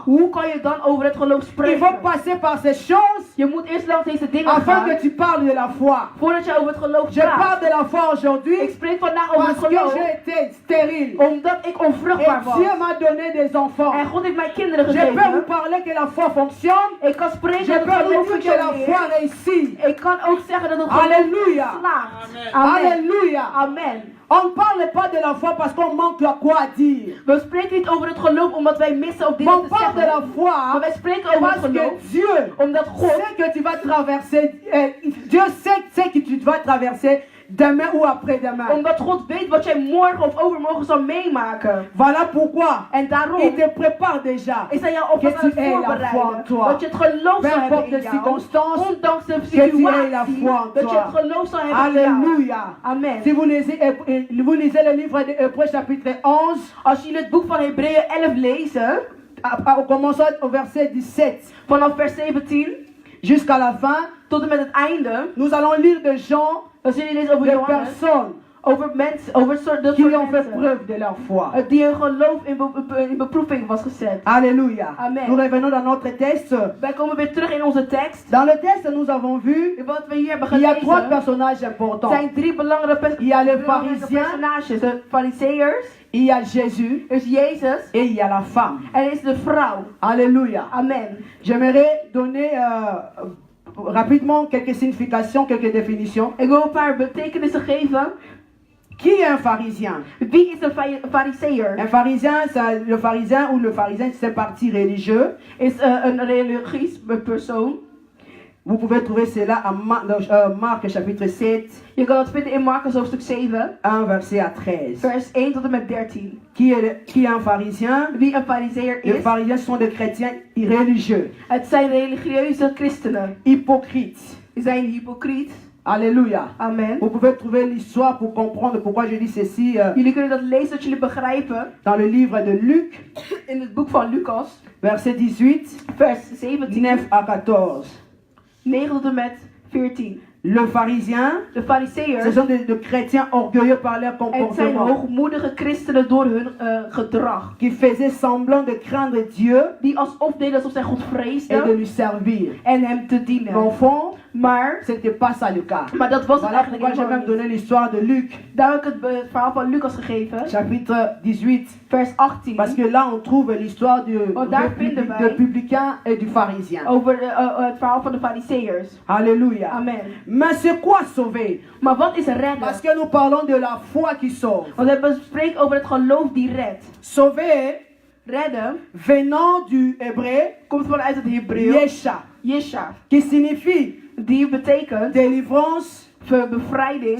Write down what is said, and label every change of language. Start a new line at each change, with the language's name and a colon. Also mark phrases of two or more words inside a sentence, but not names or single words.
Dutch: hoe kan je dan over het geloof
French: Il
Dutch: spreken?
French: faut passer par ces choses
Dutch: Je moet eerst langs deze dingen
French: afin
Dutch: gaan,
French: que tu parles de la foi.
Dutch: voordat je over het geloof
French: Je
Dutch: praat.
French: parle de la foi
Dutch: Ik
French: aujourd'hui
Dutch: spreek vandaag over
French: parce
Dutch: het
French: que
Dutch: geloof,
French: j'ai été stérile.
Dutch: omdat ik
French: Et
Dutch: onvruchtbaar was.
French: Dieu m'a donné des enfants.
Dutch: En God heeft mij kinderen
French: Je peux vous
Dutch: gegeven.
French: parler que la foi fonctionne.
Dutch: Ik kan spreken
French: Je
Dutch: dat het
French: peux vous
Dutch: geloof
French: dire que la foi
Dutch: functioneert.
French: réussit.
Dutch: Ik kan ook zeggen dat het geloof
French: Alléluia.
Dutch: slaagt.
French: Amen. Alléluia. Amen. On ne parle pas de la foi parce qu'on manque à quoi dire.
Dutch: We spreken niet over het geloof omdat wij missen op
French: Mais
Dutch: dingen
French: on
Dutch: te
French: parle de la
Dutch: zeggen. Maar
French: foi
Dutch: wij spreken over het
French: parce
Dutch: geloof
French: que Dieu
Dutch: omdat God
French: sait que tu vas traverser. Dieu sait que tu dois traverser demain ou après-demain.
Dutch: Omdat God weet wat jij morgen of overmorgen zal meemaken.
French: Voilà pourquoi
Dutch: En daarom
French: il te prépare déjà.
Dutch: is hij jou alvast
French: Que
Dutch: aan
French: tu
Dutch: het
French: aies la foi en
Dutch: voorbereiden.
French: toi.
Dutch: Dat je het geloof
French: Peu
Dutch: zal hebben
French: importe
Dutch: in
French: les
Dutch: jou.
French: circonstances,
Dutch: Ondanks de
French: tu aies la
Dutch: situatie.
French: foi en
Dutch: Dat je
French: toi.
Dutch: het geloof zal hebben in jou.
French: Alléluia. Amen. Si vous lisez le livre de Hébreux chapitre 11,
Dutch: Als jullie het boek van Hebreeën 11 lezen,
French: en commençant au verset 17
Dutch: vanaf vers 17
French: jusqu'à la fin,
Dutch: tot en met het einde,
French: nous allons lire de gens,
Dutch: dan zullen jullie lezen over
French: de
Dutch: Johannes,
French: personnes
Dutch: over mensen, over dat
French: qui
Dutch: soort
French: ont fait
Dutch: mensen.
French: preuve de leur foi.
Dutch: Die hun geloof in beproeving was gezet.
French: Alléluia. Amen. Nous revenons dans notre texte.
Dutch: Wij komen weer terug in onze tekst.
French: Dans le texte, nous avons vu,
Dutch: Wat we hier hebben
French: il y a trois
Dutch: gelezen,
French: personnages importants.
Dutch: zijn drie belangrijke
French: Il y a les
Dutch: belangrijke
French: pharisiens,
Dutch: personages. De fariseërs,
French: il y a Jésus
Dutch: er is Jezus
French: et il y a la femme.
Dutch: en er is de vrouw.
French: Alléluia. Amen. J'aimerais donner rapidement quelques significations, quelques définitions.
Dutch: Ik wil een paar betekenissen geven.
French: Qui est un pharisien?
Dutch: Wie is een fariseer?
French: Un pharisien, le pharisien ou le pharisien, c'est un parti religieux.
Dutch: Is een religieus persoon.
French: Vous pouvez trouver cela en Marc chapitre 7,
Dutch: Je kan het vinden in Marcus hoofdstuk 7,
French: 1 verset à 13.
Dutch: vers 1 tot en met 13.
French: Qui est un pharisien?
Dutch: Wie een fariseer
French: Les
Dutch: is,
French: pharisiens sont des chrétiens religieux,
Dutch: het zijn religieuze christenen.
French: hypocrites.
Dutch: Die zijn hypocriet.
French: Alléluia. Amen. Vous pouvez trouver l'histoire pour comprendre pourquoi je dis ceci
Dutch: Jullie kunnen dat lezen dat jullie begrijpen
French: dans le livre de Luc,
Dutch: in het boek van Lucas,
French: verset 18,
Dutch: vers 17,
French: 9 à 14.
Dutch: 9 tot en met 14.
French: Le pharisien,
Dutch: De
French: ce
Dutch: fariseërs,
French: sont des chrétiens orgueilleux par leur
Dutch: het zijn
French: comportement,
Dutch: hoogmoedige christenen door hun gedrag.
French: qui faisaient semblant de craindre Dieu
Dutch: Die alsof deden alsof zij God
French: et de
Dutch: vreesden
French: lui servir.
Dutch: en hem te dienen.
French: Mais au fond,
Dutch: Maar
French: ce n'était pas ça le cas.
Dutch: dat was het
French: Voilà
Dutch: eigenlijk
French: pourquoi j'ai
Dutch: helemaal
French: même
Dutch: niet.
French: donné l'histoire de Luc,
Dutch: Daar heb ik het verhaal van Lucas gegeven,
French: chapitre 18.
Dutch: vers 18.
French: Parce que là, on trouve l'histoire
Dutch: Oh, daar vinden wij-
French: du publicain et du pharisien.
Dutch: Over het verhaal van de fariseërs.
French: Alléluia. Amen. Mais c'est quoi sauver?
Dutch: Maar wat is redden?
French: Parce que nous parlons de la foi qui sauve.
Dutch: Want we spreken over het geloof die redt.
French: Sauver,
Dutch: Redden
French: venant du hébreu,
Dutch: komt vanuit het Hebreeuws.
French: Yesha,
Dutch: Yesha.
French: qui signifie
Dutch: Die betekent
French: délivrance,
Dutch: bevrijding,